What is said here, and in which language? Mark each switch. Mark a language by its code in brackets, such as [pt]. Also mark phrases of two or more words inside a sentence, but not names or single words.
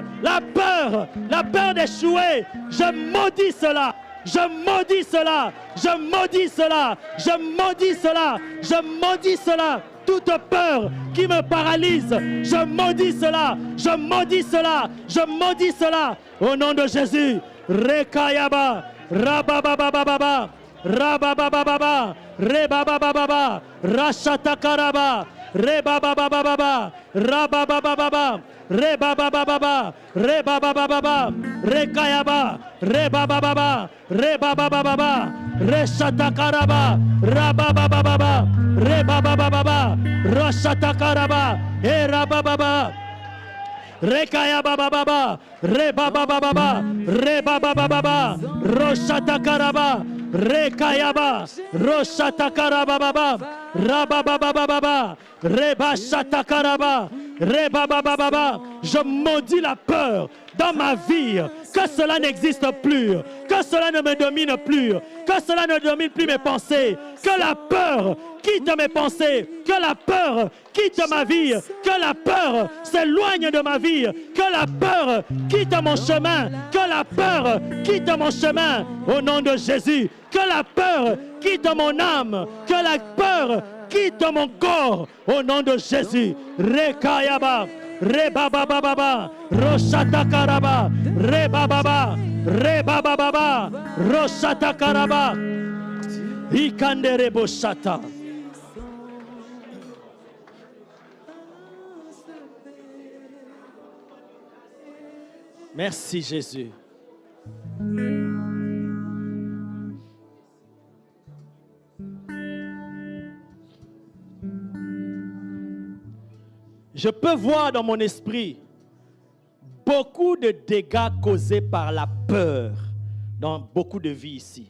[fr] La peur d'échouer. Je maudis cela. Je maudis cela, je maudis cela, je maudis cela, je maudis cela. Tout toute peur qui me paralyse, je maudis cela, je maudis cela, je maudis cela. Au nom de Jésus. Rekayaba, rabababababa, rababababa, rebabababa, rachatakaraba, rebabababa, rababababa, rebabababa, rebabababa, rekayaba, rebabababa, rebabababa, rechatakaraba, rababababa, rebabababa, rachatakaraba, et rabababa. Rekaya baba baba, reba baba baba, reba baba baba, roshata karaba, rekaya ba, roshata karaba baba, raba baba baba, reba shata karaba, reba baba baba. Je maudis la peur dans ma vie, que cela n'existe plus, que cela ne me domine plus, que cela ne domine plus mes pensées, que la peur quitte mes pensées, que la peur quitte ma vie, que la peur s'éloigne de ma vie, que la peur quitte mon chemin, que la peur quitte mon chemin, au nom de Jésus, que la peur quitte mon âme, que la peur quitte mon corps, au nom de Jésus. Rekayaba, rebabababa, roshatakaraba, rebababa, rebababa, roshatakaraba, ikanderebo shata. Merci Jésus. Je peux voir dans mon esprit beaucoup de dégâts causés par la peur dans beaucoup de vies ici.